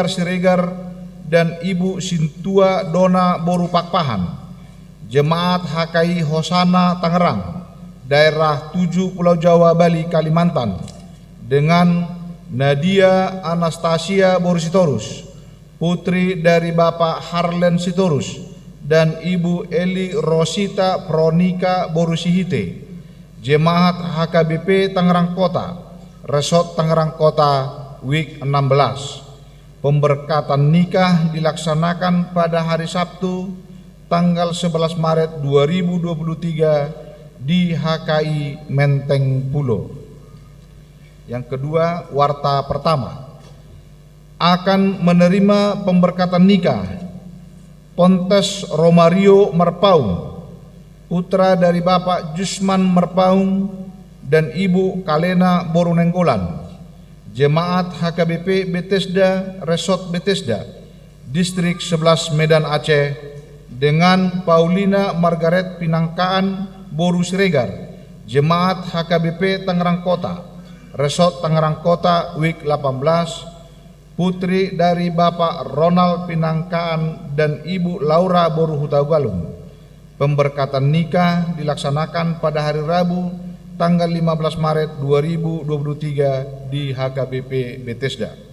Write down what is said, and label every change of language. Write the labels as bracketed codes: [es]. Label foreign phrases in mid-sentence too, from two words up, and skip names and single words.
[id] Siregar dan Ibu Sintua Dona Boru Pakpahan, Jemaat HKI Hosana Tangerang, daerah 7 Pulau Jawa, Bali, Kalimantan, dengan Nadia Anastasia Boru Sitorus, putri dari Bapak Harlen Sitorus dan Ibu Eli Rosita Pronika Boru Sihite, Jemaat HKBP Tangerang Kota, Resort Tangerang Kota, Week 16. Pemberkatan nikah dilaksanakan pada hari Sabtu tanggal 11 Maret 2023 di HKI Menteng Pulo. Yang kedua, warta pertama akan menerima pemberkatan nikah Pontes Romario Merpaung, putra dari Bapak Jusman Merpaung dan Ibu Kalena Borunenggolan, Jemaat HKBP Bethesda Resort Bethesda, Distrik 11 Medan Aceh, dengan Paulina Margaret Pinangkaan Boru Siregar, Jemaat HKBP Tangerang Kota, Resort Tangerang Kota, Week 18, putri dari Bapak Ronald Pinangkaan dan Ibu Laura Boru Hutagalung. Pemberkatan nikah dilaksanakan pada hari Rabu tanggal 15 Maret 2023 di HKBP Bethesda.